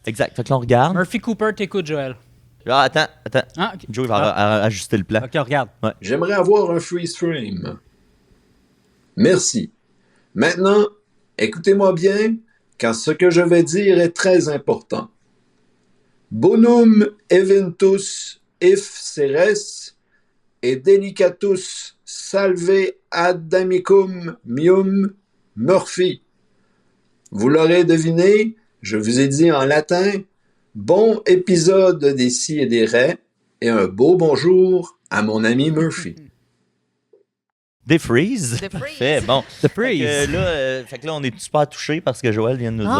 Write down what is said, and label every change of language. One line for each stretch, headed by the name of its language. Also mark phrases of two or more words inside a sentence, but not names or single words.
French: exact. Fait que là, on regarde. Murphy Cooper, t'écoutes Joël. Ah, attends. Ah, ok. Joe, il va ajuster le plan. Ok, regarde. J'aimerais avoir un
English: freeze frame.
French: Merci. Maintenant, écoutez-moi bien, car ce que je vais dire est très important.
Latin: Bonum eventus if seres et delicatus salve ad amicum mium Murphy.
French: Vous l'aurez deviné, je vous ai dit en latin, bon épisode des Si et des Raies et un beau bonjour à mon ami Murphy. Des freeze. Des freeze. Parfait, bon. The Fait freeze. que là, on est super touchés parce que Joël vient de nous dire